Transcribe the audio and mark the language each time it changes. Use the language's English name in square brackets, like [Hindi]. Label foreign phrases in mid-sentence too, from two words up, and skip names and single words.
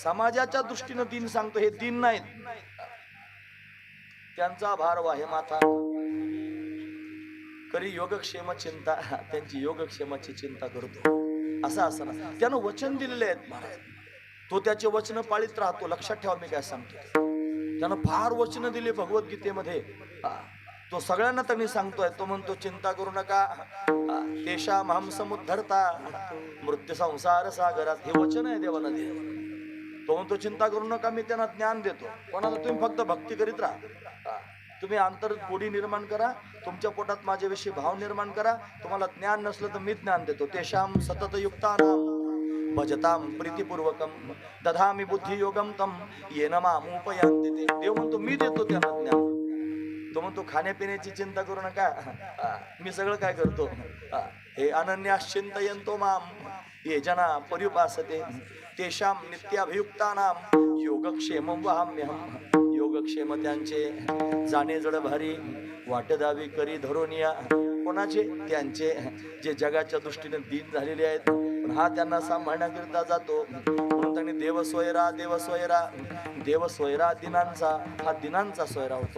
[Marathi] समाजाच्या दृष्टीनं दिन सांगतो, हे दिन नाहीत. त्यांचा भार वाहे माथा करी योगक्षेम चिंता. त्यांची योगक्षेमाची चिंता करतो. असं असं त्यानं वचन दिलेले आहेत महाराज. तो त्याचे वचन पाळीत राहतो. लक्षात ठेवा मी काय सांगतो. त्यानं फार वचन दिले भगवद्गीतेमध्ये. तो सगळ्यांना त्यांनी सांगतोय. तो म्हणतो चिंता करू नका, [Sanskrit] तेषा माम समुद्धरता मृत्यू संसार सागरात. [Marathi] हे वचन आहे देवाला दिलं. तो म्हणतो चिंता करू नका, मी त्यांना ज्ञान देतो. कोणाला? तुम्ही फक्त भक्ती करीत राहा. तुम्ही अंतर गोडी निर्माण करा, तुमच्या पोटात माझ्याविषयी भाव निर्माण करा. तुम्हाला ज्ञान नसलं तर मी ज्ञान देतो. [Sanskrit] तेषाम सतत युक्तानाम भजताम प्रीतिपूर्वकम दधामी बुद्धी योगम तम येन मामुपयांती. [Marathi] देव म्हणतो मी देतो त्यांना ज्ञान. तो म्हणतो खाण्यापिण्याची चिंता करू नका, मी सगळं काय करतो. [Sanskrit] हे अनन्यास चिंतयन्तो माम ये जना पर्युपासते तेषाम नित्याभियुक्तानाम योगक्षेमं वहाम्यहम्. [Marathi] योगक्षेम त्यांचे जाणे जड भारी वाट दावी करी धरोनिया. कोणाचे? त्यांचे जे जगाच्या दृष्टीने दीन झालेले आहेत, पण हा त्यांना सांभाळण्याकरिता जातो. म्हणून त्यांनी देव सोयरा देव सोयरा देव सोयरा दिनांचा. हा दिनांचा सोयरा होतो.